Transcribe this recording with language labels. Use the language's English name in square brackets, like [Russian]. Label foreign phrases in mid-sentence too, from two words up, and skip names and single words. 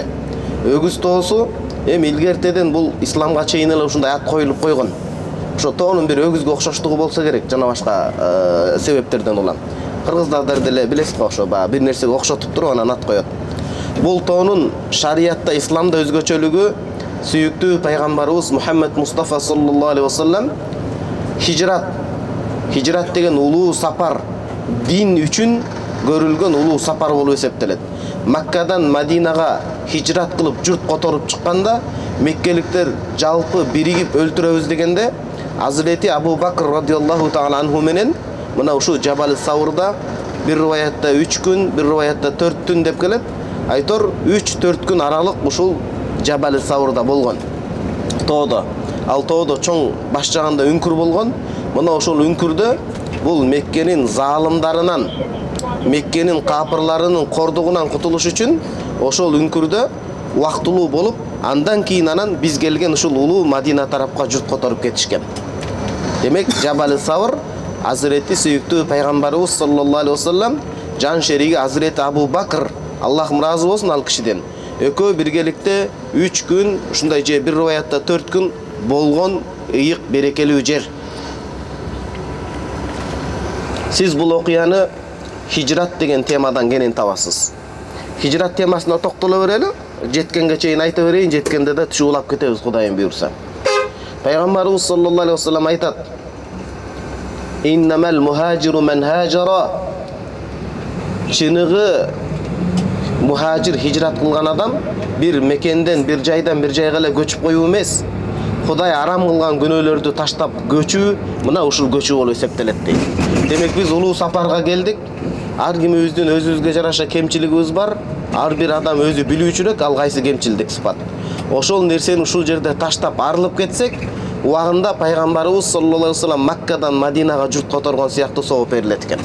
[Kyrgyz] Өгүз тоосу эми илгертеден бул исламга чейин эле ушундай ат коюлуп койгон. Ошо тоонун бир өгүзгө окшоштугу болсо керек, жана башка себептерден улам. Кыргыздар деле билесиз го, ошо бир нерсеге окшотуп туруп анан ат коет. Бул тоонун шариятта, исламда өзгөчөлүгү, сүйүктүү пайгамбарыбыз Мухаммед Мустафа [Arabic] صلى الله عليه وسلم [Kyrgyz] хижрат деген улуу сапар, дин үчүн көрүлгөн улуу сапар болуп эсептелет. Маккадан Мадинага хижрат кылып журт которуп чыкканда, меккеликтер жалпы биригип өлтүрөбүз дегенде, Азирети Абу Бакр [Arabic] رضي الله تعالى عنه [Kyrgyz] менен мына ушу Жабали Саурда бир риваятта 3 күн, бир риваятта 4 түн деп келет. Айтор 3-4 күн аралык ушул Жабали Саурда болгон. Тоодо. Ал тоодо чоң баш жагында үңкүр болгон. Мына ошол үңкүрдө бул Меккенин залымдарынан, Меккенин капырларынын кордугунан кутулуш үчүн ошол үңкүрдө убактылуу болуп, андан кийин анан биз келген ушул улуу Мадина тарапка журт которуп кетишкен. Демек, Жабали Саур Азирети сүйүктүү пайгамбарыбыз [Arabic] صلى الله عليه وسلم [Kyrgyz] жан шериги Азирети Абу Бакр, Аллах ыраазы болсун ал кишиден, экөө биргеликте 3 күн, ушундай же бир риваятта 4 күн болгон ыйык берекелүү жер. Сиз бул окуяны хижрат деген темадан кенен табасыз. Хижрат темасына токтоло берели, жеткенге чейин айта берейин, жеткенде да түшүп улап кетебиз, Кудайым буйрса. Пайгамбарыбыз [Arabic] صلى الله عليه وسلم [Kyrgyz] айтат: [Arabic] "إنما المهاجر من هجر", [Kyrgyz] чыныгы мухажир хижрат кылган адам бир мекенден, бир жайдан бир жайга эле көчүп коюу эмес. Кудай арам кылган күнөөлөрдү таштап көчүү, мына ушул көчүү болуп эсептелет дейт. Демек биз улуу сапарга келдик. Ар кимибиздин өзүбүзгө жараша кемчилигибиз бар. Ар бир адам өзү билүүчүрөөк, ал кайсы кемчилдик сыпат. Ошол нерсени ушул жерде таштап арылып кетсек, убагында пайгамбарыбыз [Arabic] صلى الله عليه وسلم [Kyrgyz] Маккадан Мадинага журт которгон сыяктуу сооп берилет экен.